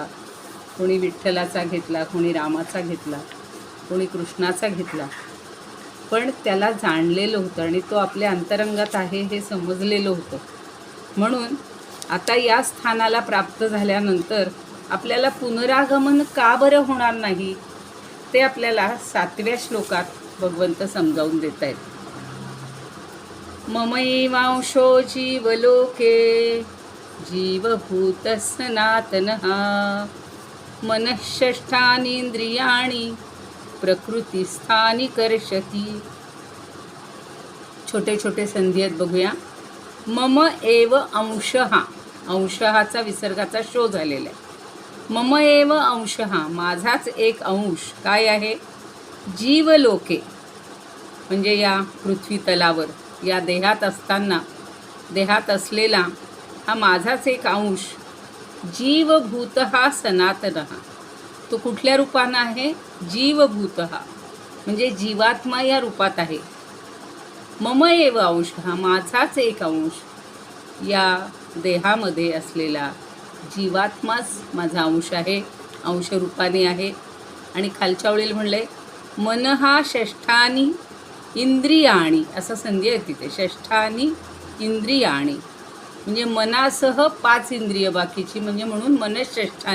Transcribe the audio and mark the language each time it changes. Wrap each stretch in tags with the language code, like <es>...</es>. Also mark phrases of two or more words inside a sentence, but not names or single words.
<mr>कोणी विठ्ठलाचा घेतला, कोणी रामाचा घेतला, कोणी कृष्णाचा घेतला, पण त्याला जाणलेलं होतं आणि तो आपल्या अंतरंगात आहे हे समजलेलं होतं. म्हणून आता या स्थानाला प्राप्त झाल्यानंतर आपल्याला पुनरागमन का बरं होणार नाही ते आपल्याला 7व्या श्लोकात भगवंत समजावून देत आहेत.</mr> <sa>ममैवांशो जीवलोके जीवभूत सनातनः मनःषष्ठानींद्रियाणि प्रकृतिस्थानी कर्षति.</sa> <mr>छोटे छोटे संधी आहेत बघूया.</mr> <sa>मम एव अंशः.</sa> <mr>अंशहाचा विसर्गाचा शो झालेला आहे.</mr> <sa>मम एव अंशः,</sa> <mr>माझाच एक अंश काय आहे? जीवलोके म्हणजे या पृथ्वी तलावर या देहात असताना देहात असलेला हा माझाच एक अंश.</mr> <sa>जीवभूतः सनातनः,</sa> <mr>तो कुठल्या रूपानं आहे? जीवभूतः म्हणजे जीवात्मा या रूपात आहे.</mr> <sa>मम एव अंशः,</sa> <mr>माझाच एक अंश या देहामध्ये असलेला जीवात्माच माझा अंश आहे, अंश रूपाने आहे. आणि खालच्या ओळीला म्हणलंय</mr> <sa>मनहा षष्ठानी इंद्रियाणी,</sa> <mr>असं संधी आहे तिथे.</mr> <sa>षष्ठानी इंद्रियाणी</sa> <mr>म्हणजे मनासह 5 इंद्रिय बाकीची, म्हणजे म्हणून मनःषष्ठानी.</mr>